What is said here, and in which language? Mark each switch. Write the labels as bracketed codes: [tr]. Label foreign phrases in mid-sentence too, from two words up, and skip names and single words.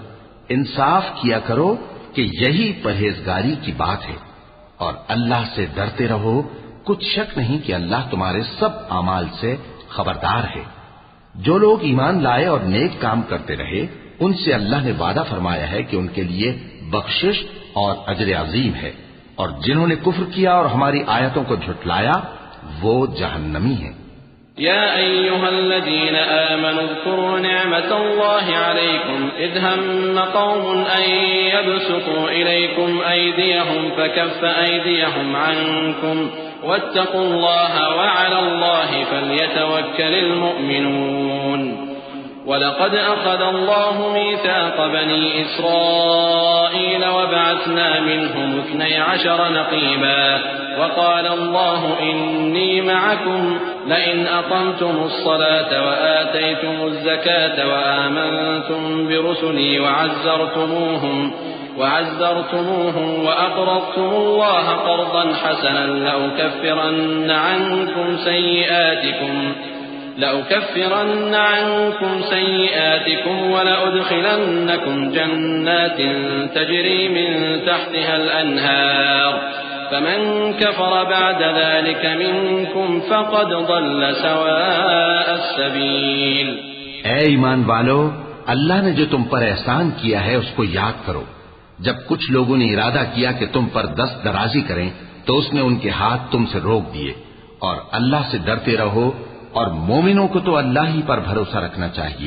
[ur] انصاف کیا کرو کہ یہی پرہیزگاری کی بات ہے، اور اللہ سے ڈرتے رہو، کچھ شک نہیں کہ اللہ تمہارے سب اعمال سے خبردار ہے. جو لوگ ایمان لائے اور نیک کام کرتے رہے ان سے اللہ نے وعدہ فرمایا ہے کہ ان کے لیے بخشش اور اجر عظیم ہے، اور جنہوں نے کفر کیا اور ہماری آیتوں کو جھٹلایا وہ جہنمی ہے. [ar] يا أيها الذين آمنوا اذكروا نعمت الله عليكم إذ هم قوم أن يبسطوا إليكم أيديهم فكف أيديهم عنكم واتقوا الله وعلى الله فليتوكل المؤمنون. ولقد أخذ الله ميثاق بني إسرائيل وبعثنا منهم 12 نقيبا وقال الله إني معكم لئن أقمتم الصلاة وآتيتم الزكاة وآمنتم برسلي وعزرتموهم وأقرضتم الله قرضا حسنا لأكفرن عنكم سيئاتكم ولأدخلنكم جنات تجري من تحتها الأنهار فمن كفر بعد ذلك منكم فقد ضل سواء السبيل۔ [ur] اے ایمان والو، اللہ نے جو تم پر احسان کیا ہے اس کو یاد کرو. جب کچھ لوگوں نے ارادہ کیا کہ تم پر دست درازی کریں تو اس نے ان کے ہاتھ تم سے روک دیے. اور اللہ سے ڈرتے رہو، اور مومنوں کو تو اللہ ہی پر بھروسا رکھنا چاہیے.